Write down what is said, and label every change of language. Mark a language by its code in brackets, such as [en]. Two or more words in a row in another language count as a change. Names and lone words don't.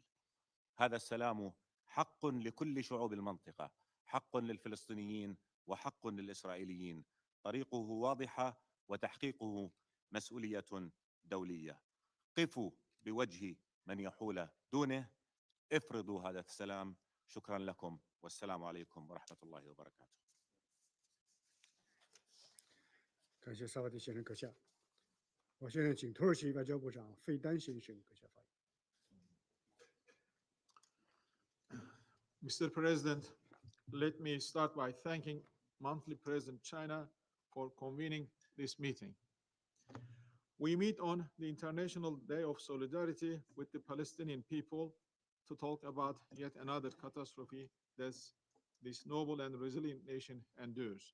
[ar] هذا السلام حق لكل شعوب المنطقة، حق للفلسطينيين وحق للإسرائيليين. طريقه واضحة وتحقيقه مسؤولية دولية. قفوا بوجه من يحول دونه، افرضوا هذا السلام. شكرا لكم والسلام عليكم ورحمة الله وبركاته. [zh] 感谢萨瓦迪先生阁下。我现在请土耳其外交部长费丹先生阁下发言。 [en] Mr. President, let me start by thanking monthly President China for convening this meeting. We meet on the International Day of Solidarity with the Palestinian people to talk about yet another catastrophe that this noble and resilient nation endures.